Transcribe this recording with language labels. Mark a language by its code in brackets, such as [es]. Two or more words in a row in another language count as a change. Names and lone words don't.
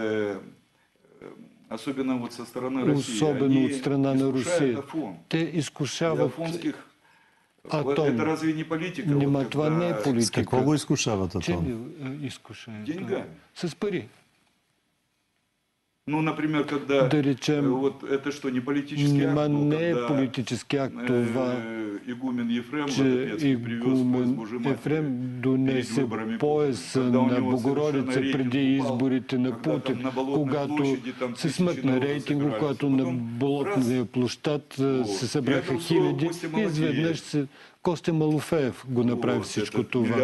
[bg] Особено от страна на Русия. Те изкушават Атон. Нима това не е политика. С какво го изкушават Атон? Чем изкушават? С пари. [ru] Например, когда [bg] да речем, [ru] это что, не политический акт? [bg] Не е политически акт това, че игумен Ефрем донесе пояса на Богородица преди изборите на Путин, когато се смъкна рейтинга, когато на Болотния площад се събраха хиляди и изведнъж Костя Малофеев го направи всичко това.